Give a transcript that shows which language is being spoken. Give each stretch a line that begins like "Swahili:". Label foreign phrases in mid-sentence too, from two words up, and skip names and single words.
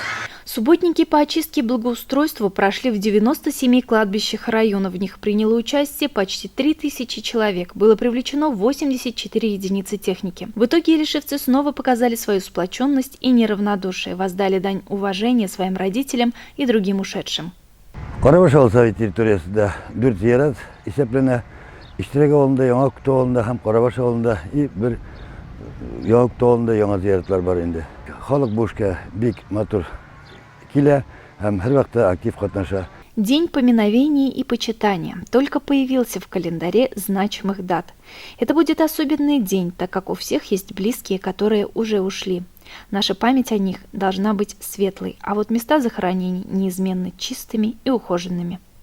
Russian: Субботники по очистке и благоустройству прошли в 97 кладбищах района. В них приняло участие почти 3000 человек. Было привлечено 84 единицы техники. В итоге илишевцы снова показали свою сплоченность и неравнодушие, воздали дань уважения своим родителям и другим ушедшим.
Tatar: Карабаш ауыл совет территориясында 4 зиярат есеплене. İştirek ауылында, Яңа Күтө ауылында һәм Карабаш ауылында и бер Яңа Күтө ауылында яңа зияратлар бар инде. Халык бу эшкә бик матур килә һәм һәр вакытта актив катнаша.
Russian: День поминовения и почитания только появился в календаре значимых дат. Это будет особенный день, так как у всех есть близкие, которые уже ушли. Наша память о них должна быть светлой, а вот места захоронений неизменно чистыми и ухоженными.